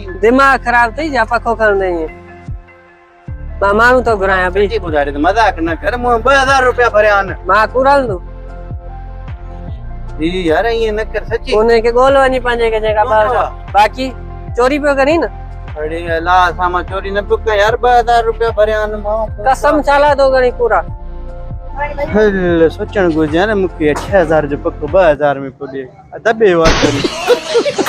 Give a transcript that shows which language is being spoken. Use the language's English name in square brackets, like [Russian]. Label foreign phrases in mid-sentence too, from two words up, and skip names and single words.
[Sindhi] दिमाग़ ख़राब थी जा पको खणंदे ईअं। मां माण्हू थो घुरायां बि सच्ची ॿुधाए त मज़ाक न कर। मूं 2000 रुपया भरिया आहिनि। मां कुरंदो जी यार ईअं न कर सच्ची। उनखे ॻोल्ह वञी पंहिंजे खे जेका बाक़ी चोरी पियो करी न। अरे अल्लाह सां मां चोरी न पियो कयां यार, 2000 रुपया भरिया आहिनि मां। कसम चाला तो करी पूरा हल सोचण घुरिजे न मूंखे 6000 जो पको 2000 में पियो ॾे दॿे वाकई।